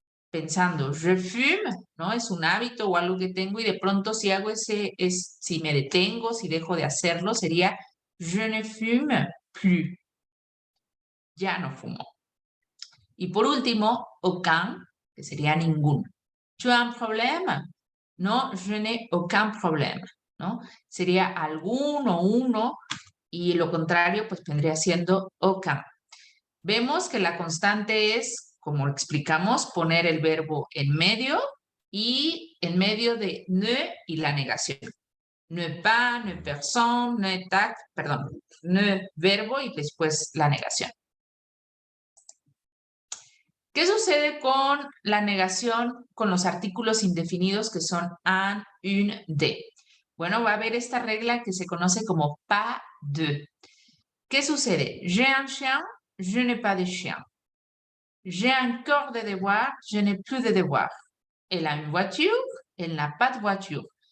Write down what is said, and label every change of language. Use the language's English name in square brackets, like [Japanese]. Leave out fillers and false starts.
[Spanish] Pensando, je fume, ¿no? Es un hábito o algo que tengo y de pronto si hago si me detengo, si dejo de hacerlo, sería [French] je ne fume plus. [Spanish] Ya no fumo. Y por último, aucun, que sería ninguno. [French] Tu as un problème? No, je n'ai aucun problème, ¿no? [Spanish] Sería alguno, uno, y lo contrario, pues vendría siendo aucun. Vemos que la constante es, como explicamos, poner el verbo en medio y en medio de ne y la negación. Ne pas, ne personne, ne tac, perdón, ne verbo y después la negación. ¿Qué sucede con la negación con los artículos indefinidos que son un, une, de? Bueno, va a haber esta regla que se conoce como pas de. ¿Qué sucede? [French] J'ai un chien, je n'ai pas de chien. J'ai encore des devoirs, je n'ai plus de devoirs. Elle a une voiture, elle n'a pas de voiture.